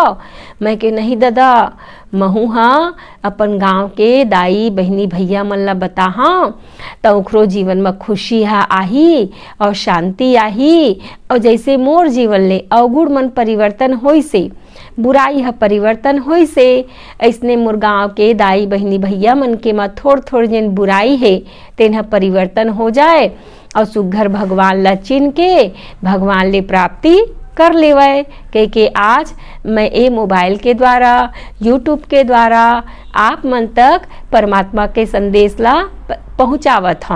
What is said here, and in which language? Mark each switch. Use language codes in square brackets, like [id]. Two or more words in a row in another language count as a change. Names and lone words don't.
[hne] मैं के नहीं दादा महू हाँ अपन गांव के दाई बहनी भैया मन ला बताहा, तो ओकरो जीवन में खुशी हा आही और शांति आही। और जैसे मोर जीवन ले अवगुण मन परिवर्तन होई से, बुराई है परिवर्तन होई से, ऐसने मोर गाँव के दाई बहनी भैया मन के में थोड़ थोड़ जिन बुराई है तेन परिवर्तन हो जाए और सुघर भगवान ला चिन्ह के भगवान ले प्राप्ति कर लेवाए। के आज मैं ये मोबाइल के द्वारा यूट्यूब के द्वारा आप मन तक परमात्मा के संदेश ला पहुँचावत हम।